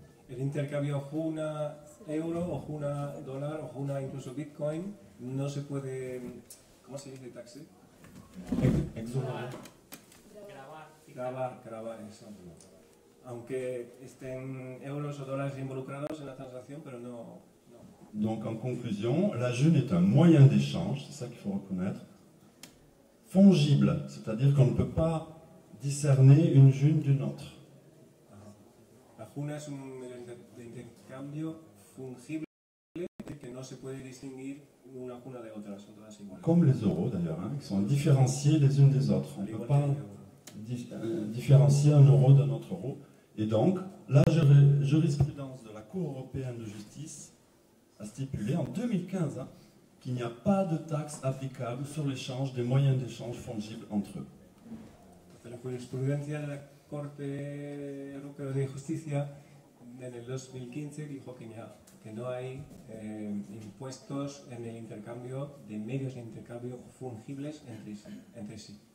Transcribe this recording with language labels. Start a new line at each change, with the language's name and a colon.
Spanish: El intercambio Juna euro o Juna dólar o Juna incluso bitcoin no se puede, ¿cómo se dice taxé?
French: Exonérer.
Spanish: Grabar eso. Aunque estén euros o dólares involucrados en la transacción, pero no.
French: Donc en conclusion, la june est un moyen d'échange, c'est ça qu'il faut reconnaître, fongible, c'est-à-dire qu'on ne peut pas discerner une june d'une autre.
Spanish: La juna es un medio de intercambio fungible que no se puede distinguir una juna de otra, son todas iguales.
French: Comme les euros d'ailleurs, hein, qui sont différenciés les unes des autres. On ne peut pas différencier un euro d'un autre euro. Et donc, la jurisprudence de la Cour européenne de justice a stipulé en 2015 hein, qu'il n'y a pas de taxe applicable sur l'échange des moyens d'échange fongibles entre eux.
Spanish: La jurisprudencia de la Corte Europea de Justicia en el 2015 dijo que no hay impuestos en el intercambio de medios de intercambio fungibles entre sí.